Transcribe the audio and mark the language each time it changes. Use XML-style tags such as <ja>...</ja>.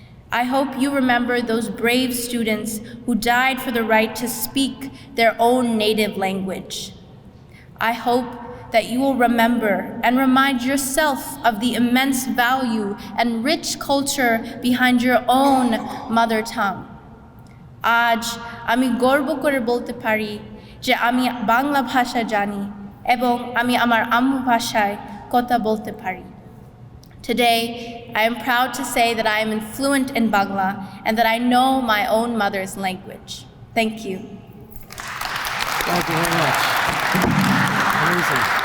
<en>I hope you remember those brave students who died for the right to speak their own native language. I hope that you will remember and remind yourself of the immense value and rich culture behind your own mother tongue.</en> <bn>আজ আমি গর্ব করে বলতে পারি যে আমি বাংলা ভাষা জানি এবং আমি আমার আম্মু ভাষায় কথা বলতে পারি.</bn> <en>Today, I am proud to say that I am fluent in Bangla and that I know my own mother's language. Thank you. Thank you very much. Amazing.</en>